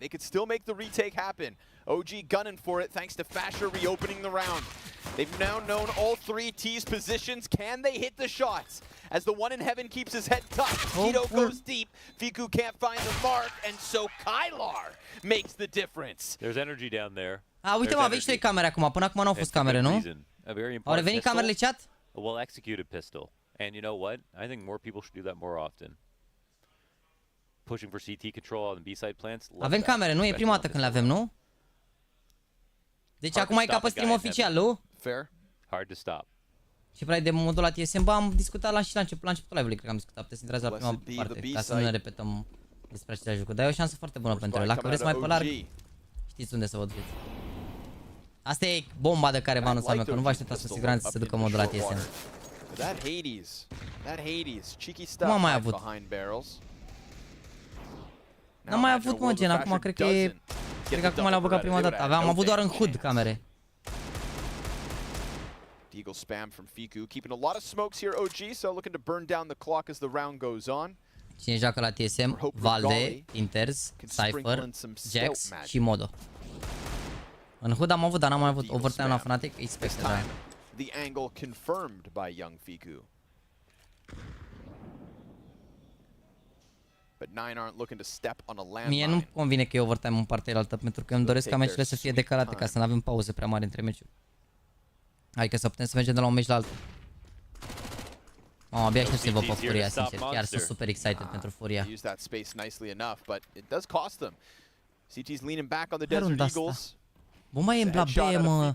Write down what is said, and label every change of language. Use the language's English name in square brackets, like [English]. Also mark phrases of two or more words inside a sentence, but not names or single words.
[English] They could still make the retake happen. OG gunning for it thanks to Fasher reopening the round. They've now known all 3 T's positions. Can they hit the shots? As the one in heaven keeps his head tucked, Tito goes deep. Fiku can't find the mark, and so Kylar makes the difference. There's energy down there. [Romanian] Uite, mă, aveți 3 camere acum. Până acum nu au fost camere, nu? Au revenit camerele chat? [English] A well-executed pistol. And you know what? I think more people should do that more often. Pushing for CT control on the B-side plants. [Romanian] Avem camere, nu? E prima dată când le avem, nu? Deci acum e ca pe stream oficial, nu? [English] Fair. Hard to stop. [Romanian] Și play de modul la TSM, bă, am discutat la începutul live-ului, cred că am discutat. Puteți să intrați la prima parte, ca să nu ne repetăm despre același lucru. Dar e o șansă foarte bună pentru el. Dacă vreți mai pe larg, știți unde să vă duceți. Asta e bomba de care vă anunțam eu, că nu vă așteptați cu siguranță să se ducă modul la TSM. Nu am mai avut. N-am mai avut, mă, gen, acum cred că acum le-au băgat prima dată. Am avut doar în HUD camere. [English] Deagle spam from Fiku, keeping a lot of smokes here, OG, so looking to burn down the clock as the round goes on. [Romanian] Cine joacă la TSM? Valde, Inters, Cypher, Jax și Modo. În HUD am avut, dar n-am mai avut overtime la Fnatic, expected. [English] The angle confirmed by Young Fiku. But 9 aren't looking to step on a landmine. [Romanian] Mie nu-mi convine că e overtime în partea altă, pentru că îmi doresc ca meciurile să fie decalate, ca să nu avem pauze prea mari între meciuri. Adică să putem să mergem de la un meci la altul. Mamă, abia aștept să văd pe Furia, sincer. Chiar sunt [English] super excited [Romanian] pentru Furia. Bă, mai e la B, mă.